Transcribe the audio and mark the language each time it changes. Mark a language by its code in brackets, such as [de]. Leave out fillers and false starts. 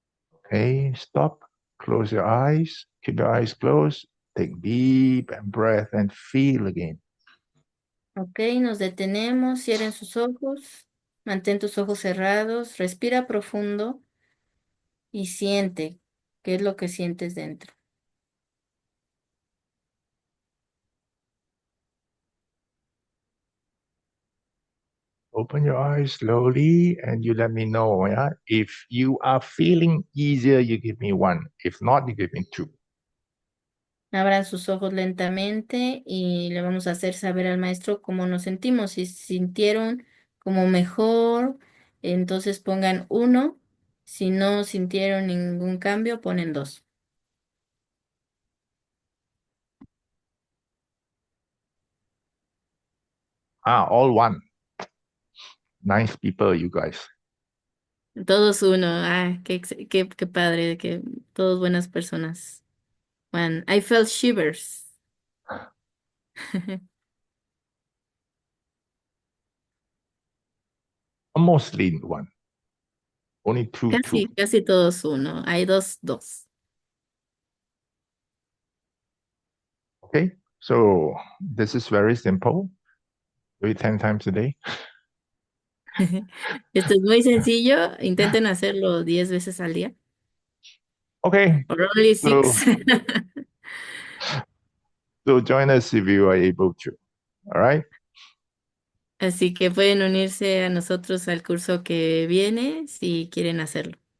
[en] Okay, stop, close your eyes, keep your eyes closed, take deep breath and feel again. [es] Ok, nos detenemos, cierren sus ojos, mantén tus ojos cerrados, respira profundo y siente qué es lo que sientes dentro. [en] Open your eyes slowly and you let me know. Yeah? If you are feeling easier, you give me 1. If not, you give me 2. [es] Abran sus ojos lentamente y le vamos a hacer saber al maestro cómo nos sentimos. Si sintieron como mejor, entonces pongan 1. Si no sintieron ningún cambio, ponen 2. [en] All 1. Nice people, you guys. [es] Todos 1. Qué padre, que todos buenas personas. [en] Man, I felt shivers. Mostly 1. Only 2, 2. [es] Casi todos 1. Hay 2, 2. [en] Okay, so this is very simple. Do it 10 times a day. [es] Esto es muy sencillo. Intenten hacerlo 10 veces al día. [en] Okay, Or only so, 6. so join us if you are able to. All right. [es] Así que pueden unirse a nosotros al curso que viene si quieren hacerlo.